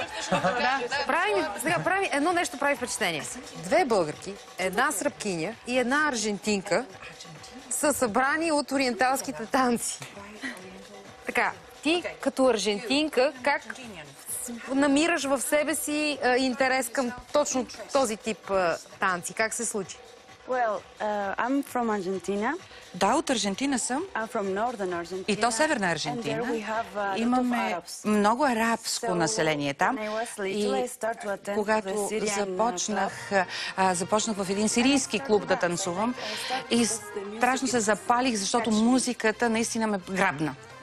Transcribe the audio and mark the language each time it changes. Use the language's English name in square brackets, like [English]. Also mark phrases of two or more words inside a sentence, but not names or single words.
[Bulgarian] Прави едно нещо, прави впечатление. Две българки, една сръбкиня и една аржентинка са събрани от ориенталските танци. Така, ти като аржентинка, как намираш в себе си интерес към точно този тип танци? Как се случи? [English] I'm from Argentina. [Bulgarian] Да, от Аржентина съм. И то Северна Аржентина. Имаме много арабско население там. И когато започнах в един сирийски клуб да танцувам и страшно се запалих, защото музиката наистина ме грабна.